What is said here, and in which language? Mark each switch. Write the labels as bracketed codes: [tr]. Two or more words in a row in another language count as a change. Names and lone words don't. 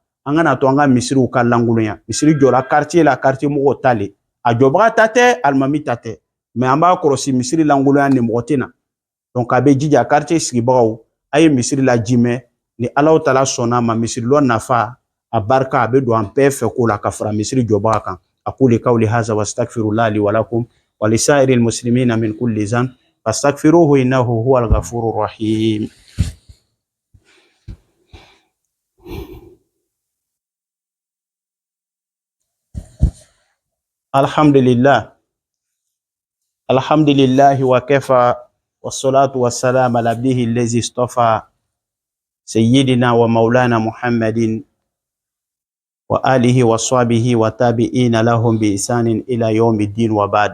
[bm] An kana to an ka misiriw ka langolonya misiri jɔla quartier la quartier mɔgɔw ta le a jɔbaga ta tɛ alimami ta tɛ mais an b'a kɔlɔsi misiri langolonya ni mɔgɔ tɛ na donc a bɛ jija quartier sigibagaw a ye misiri la jimɛ ni [ar] الله تعالى [bm] sɔnna ma misiri lɔ nafa a barika a bɛ don an bɛɛ fɛ ko la ka fara misiri jɔbaga kan [ar] أقول قولي هذا وأستغفر الله لي ولكم ولسائر المسلمين من كل ذنب فاستغفروه إنه هو الغفور الرحيم. الحمد لله وكفى والصلاة والسلام على عبده الذي اصطفى سيدنا ومولانا محمد وآله وصحبه والتابعين لهم بإحسان إلى يوم الدين وبعد.